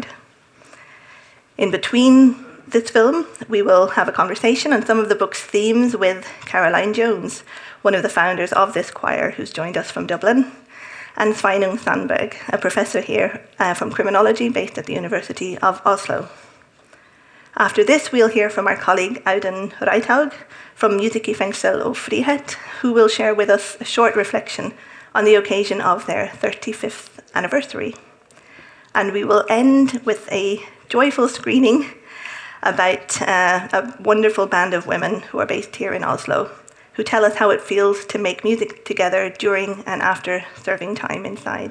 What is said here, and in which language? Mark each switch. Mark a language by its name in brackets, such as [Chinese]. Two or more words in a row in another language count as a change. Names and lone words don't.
[English] In between this film, we will have a conversation on some of the book's themes with Caroline Jones, one of the founders of this choir who's joined us from Dublin, and Sveinung Sandberg, a professor here from criminology based at the University of Oslo. After this, we'll hear from our colleague Audun Reithaug from Musik i fengsel og frihet, who will share with us a short reflection on the occasion of their 35th anniversary. And we will end with a joyful screening about a wonderful band of women who are based here in Oslo, who tell us how it feels to make music together during and after serving time inside.